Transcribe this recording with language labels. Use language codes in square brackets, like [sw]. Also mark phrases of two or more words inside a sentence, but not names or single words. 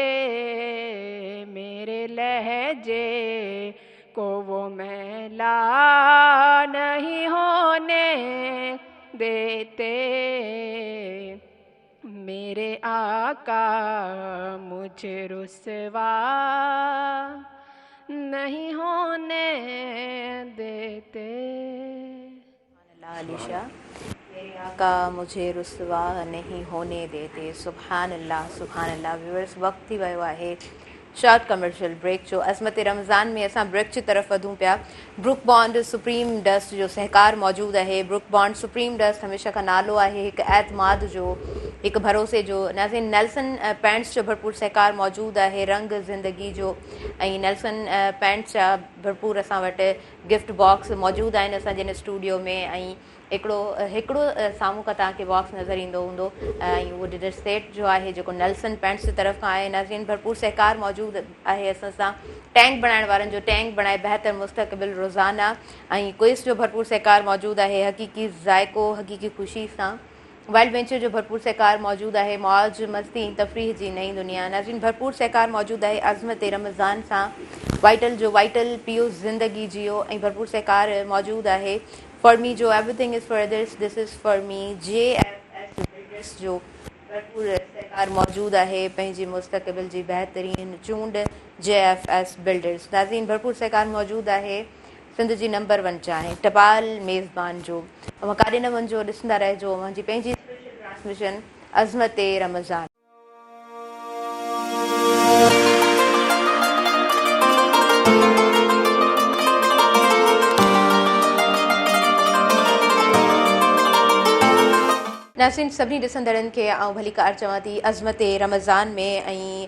[hi] मेरे लहजे को वो मैला नहीं होने देते, मेरे आका मुझे रुसवा नहीं होने देते। अलीशा, मेरे आका मुझे रुसवा नहीं होने देते। [ar] سبحان الله، سبحان الله. [sd] व्यूअर्स, वक्त थी वियो आहे शॉर्ट कमर्शियल ब्रेक जो। अज़मत रमज़ान में असां ब्रेक की तरफ वधूं पिया। ब्रुक बॉन्ड सुप्रीम डस्ट जो सहकार मौजूद है। ब्रुक बॉन्ड सुप्रीम डस्ट हमेशा का नालो है, एक एतमाद जो, एक भरोसे जो। नाज़रीन, नेल्सन पैंट्स जो भरपूर सहकार मौजूद है, रंग ज़िंदगी जो। नेल्सन पैंट्स जा भरपूर असां वटि गिफ्ट बॉक्स मौजूद आहिनि असां जिन स्टूडियो में। हिकिड़ो साम्हूं खां तव्हांखे बॉक्स नज़र ईंदो हूंदो, उहो डिनर सेट जो आहे जेको नेल्सन पैंट्स की तरफ़ खां आहे। नाज़रीन, भरपूर सहकार मौजूद है असां सां। टैंक बनाइण वारनि जो, टैंक बनाए बेहतर मुस्तक़बिल रोज़ाना। क्विज़ जो भरपूर सहकार मौजूद है, हकीकी ज़ायको हकीकी ख़ुशी सां। वाइल्ड वेंचर जो भरपूर सहकार मौजूद है, मौज मस्ती तफरीह जी नई दुनिया। नाज़रीन, भरपूर सहकार मौजूद है अज़मत रमज़ान सां। वाइटल जो, वाइटल पियो ज़िंदगी जियो। भरपूर सहकार मौजूद है फॉर मी जो, [en] Everything is for others, this is for me. [sd] JFS जो भरपूर सहकार मौजूद है, पंहिंजी मुस्तक़बिल जी बेहतरीन चूंड JFS बिल्डर्स। नाज़रीन, भरपूर सहकार मौजूद है सिंध जी नंबर 1 चाहे टपाल मेज़बान जो। काॾे न वञिजो, ॾिसंदा रहिजो मुंहिंजी पंहिंजी ट्रांसमिशन अज़मत रमज़ान। नाज़रीन, सभी ॾिसंदड़नि खे भली कार चवां थी अज़मत रमज़ान में।